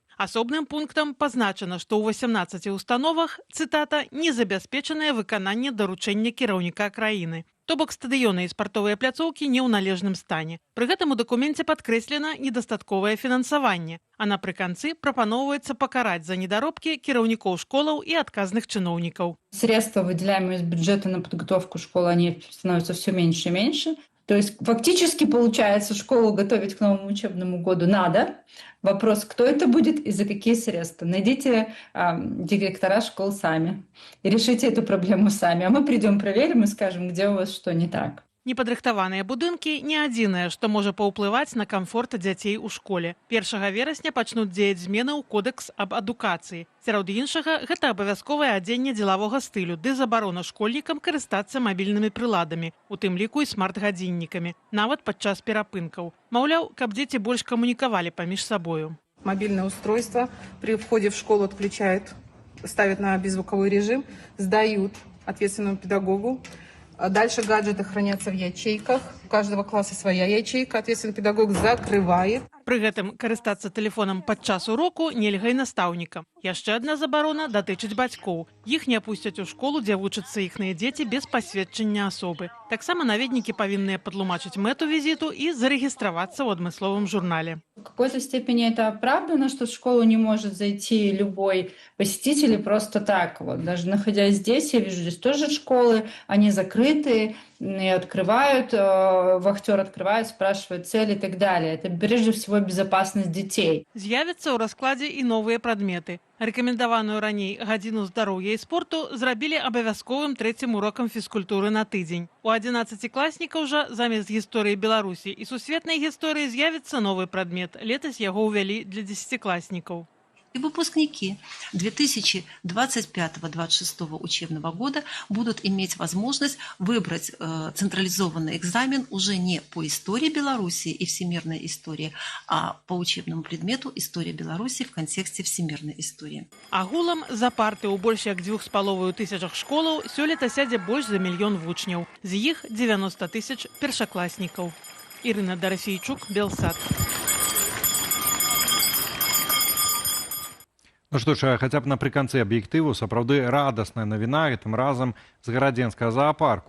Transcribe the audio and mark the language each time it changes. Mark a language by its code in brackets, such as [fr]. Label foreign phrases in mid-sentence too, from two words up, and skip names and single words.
[be] Асобным пунктам пазначана, што ў 18 установах, цытата, «незабяспечанае выкананне даручэння кіраўніка краіны». То бок стадыёны і спартовыя пляцоўкі не ў належным стане. Пры гэтым у дакуменце падкрэслена недастатковае фінансаванне, а напрыканцы прапаноўваецца пакараць за недаробкі кіраўнікоў школаў і адказных чыноўнікаў. [ru] Средства, выделяемые из бюджета на подготовку школы, они становятся все меньше и меньше. То есть фактически получается, школу готовить к новому учебному году надо. Вопрос, кто это будет и за какие средства. Найдите директора школ сами и решите эту проблему сами. А мы придем, проверим и скажем, где у вас что не так. [be] Непадрыхтаваныя будынкі не адзінае, што можа паўплываць на камфорт дзяцей у школе. 1 верасня пачнуць дзеяць змены ў кодэкс аб адукацыі. Сярод іншага, гэта абавязковае адзенне дзелавога стылю ды забарона школьнікам карыстацца мабільнымі прыладамі, у тым ліку і смарт-гадзіннікамі, нават падчас перапынкаў. Маўляў, каб дзеці больш камунікавалі паміж сабою. [ru] Мобильное устройство при входе в школу отключают, ставят на беззвуковой режим, сдают ответственному педагогу. Дальше гаджеты хранятся в ячейках. У каждого класса своя ячейка. Ответственный педагог закрывает. [be] Пры гэтым карыстацца тэлефонам падчас уроку нельга і настаўнікам. Яшчэ адна забарона датычыць бацькоў. Іх не пусцяць у школу, дзе вучацца іхныя дзеці без пасведчання асобы. Таксама наведнікі павінныя падтлумачыць мэту візіту і зарэгістравацца ў адмысловым журнале. [ru] В какой-то степени это оправдано, что в школу не может зайти любой посетитель и просто так. Вот. Даже находясь здесь, я вижу здесь тоже школы, они закрыты, и открывают, вахтер открывает, спрашивает цель и так далее. Это прежде всего безопасность детей. [be] З'явяцца ў раскладзе і новыя прадметы. Рэкамендаваную раней гадзіну здароўя і спорту зрабілі абавязковым трэцім урокам фізкультуры на тыдзень. У 11-класнікаў жа замест гісторыі Беларусі і сусветнай гісторыі з'явіцца новы прадмет. Летась яго ўвялі для 10-класнікаў. [ru] И выпускники 2025-26 учебного года будут иметь возможность выбрать централизованный экзамен уже не по истории Беларуси и всемирной истории, а по учебному предмету «История Беларуси» в контексте всемирной истории. [be] Агулам за парты ў больш як 2500 школаў сёлета сядзе больш за 1 мільён вучняў. З іх 90 000 першакласнікаў. Ірына Дарафейчук, Белсат. Ну што ж, хаця б напрыканцы аб'ектыву сапраўды радасная навіна гэтым разам з гарадзенскага заапарку.